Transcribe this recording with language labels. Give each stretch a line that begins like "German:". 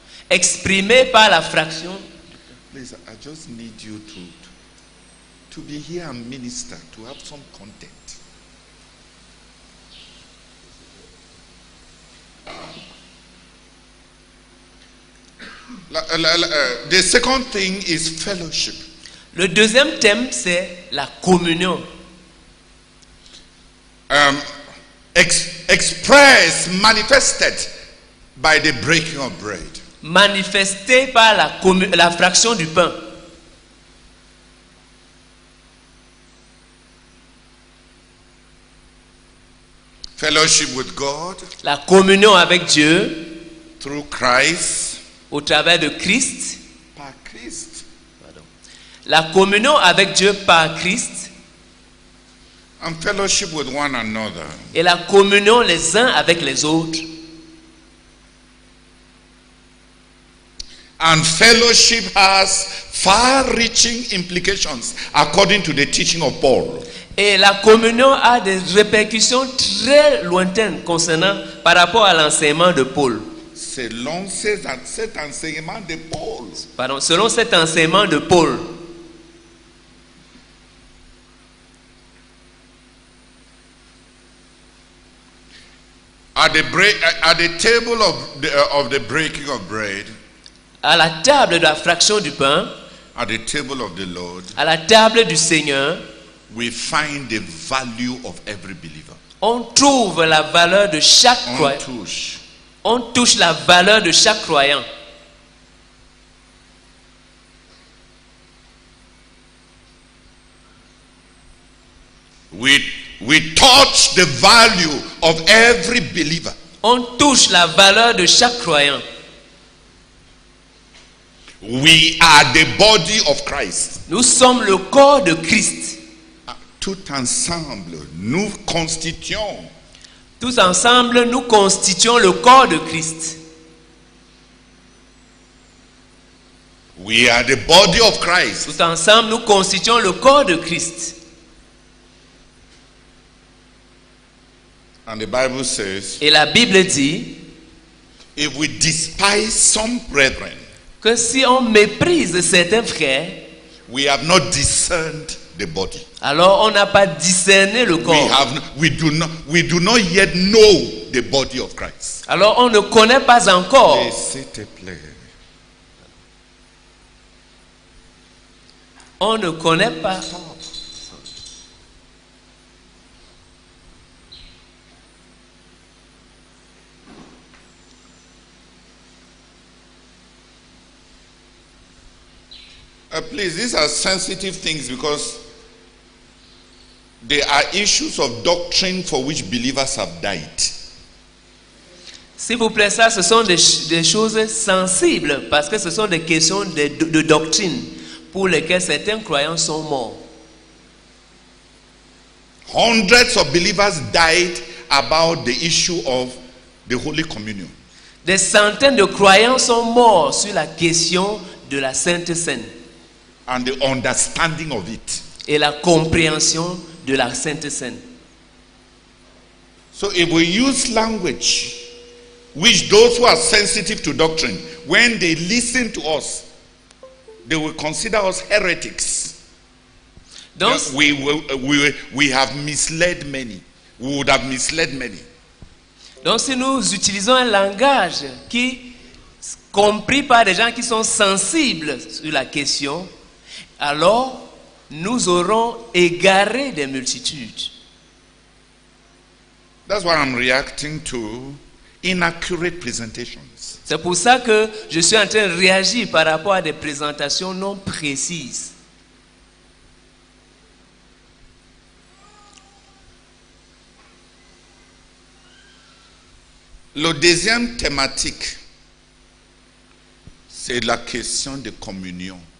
French: exprimée par la fraction.
English: Please, I just need you to be here and minister, to have some content. The second thing is fellowship.
French: Le deuxième thème, c'est la communion.
English: Expressed, manifested by the breaking of bread.
French: Manifestée par la fraction du pain.
English: Fellowship with God
French: La communion avec Dieu
English: through Christ.
French: au travers de Christ. Par Christ. La communion avec Dieu par Christ.
English: And fellowship with one another.
French: Et la communion les uns avec les autres.
English: And fellowship has far-reaching implications according to the teaching of Paul.
French: Et la communion a des répercussions très lointaines concernant par rapport à l'enseignement de Paul. Selon cet enseignement de Paul. Pardon, selon cet enseignement de Paul.
English: At the table of the breaking of bread,
French: À la table de la fraction du pain,
English: at the table of the Lord,
French: à la table du Seigneur,
English: we find the value of every believer.
French: on trouve la valeur de chaque croyant. On touche la valeur de chaque croyant.
English: We touch the value of every believer.
French: On touche la valeur de chaque croyant.
English: We are the body of Christ.
French: Nous sommes le corps de Christ. Tout ensemble, nous constituons. Tous ensemble, nous constituons le corps de Christ.
English: We are the body of Christ.
French: Tous ensemble, nous constituons le corps de Christ.
English: And the Bible says,
French: Et la Bible dit
English: if we despise some brethren,
French: que si on méprise certains frères,
English: we have not discerned the body.
French: alors on n'a pas discerné le corps.
English: We do not yet know the body of Christ.
French: Alors on ne connaît pas encore. S'il te plaît. On ne connaît pas.
English: Please, these are sensitive things because they are issues of doctrine for which believers have died.
French: S'il vous plaît, ça, ce sont des choses sensibles parce que ce sont des questions de doctrine pour lesquelles certains croyants sont morts.
English: Hundreds of believers died about the issue of the Holy Communion.
French: Des centaines de croyants sont morts sur la question de la Sainte Seine
English: And the understanding of it.
French: et la compréhension de la Sainte Seine.
English: So if we use language which those who are sensitive to doctrine, when they listen to us, they will consider us heretics.
French: Donc,
English: We have misled many. We would have misled many.
French: donc si nous utilisons un langage qui compris par des gens qui sont sensibles sur la question, alors nous aurons égaré des multitudes.
English: That's why I'm reacting to inaccurate presentations.
French: C'est pour ça que je suis en train de réagir par rapport à des présentations non précises. Le deuxième thématique, c'est la question de communion.